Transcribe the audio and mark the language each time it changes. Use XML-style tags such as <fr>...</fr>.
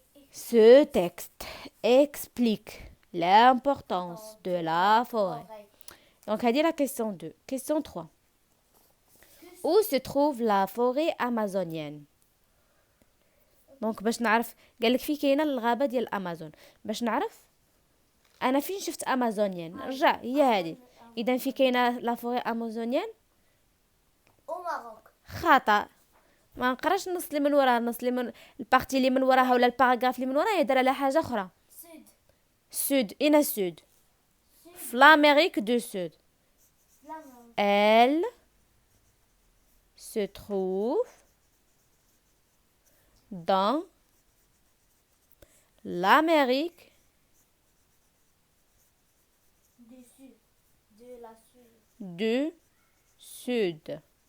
<fr>Ce texte explique l'importance de la forêt. Donc, هذه la question 2. Question 3. Où se trouve la forêt amazonienne?</fr> <ar>دونك باش نعرف قالك في كاينه الغابه ديال الامازون، باش نعرف انا فين شفت امازونيان رجع هي هذه. اذا في كاينه لا فوري امازونيان</ar> <fr>Au Maroc.</fr> <ar>خطا، ما نقراش النص اللي من وراها، النص اللي من البارتي اللي من وراها ولا الباراغراف اللي من وراها يهضر على حاجه اخرى.</ar> <fr>Sud.</fr> <ar>سود اين سود في</ar> <fr>l'Amérique du Sud. Flamand. Elle se trouve dans l'Amérique Du sud. De la sud. du Sud.</fr>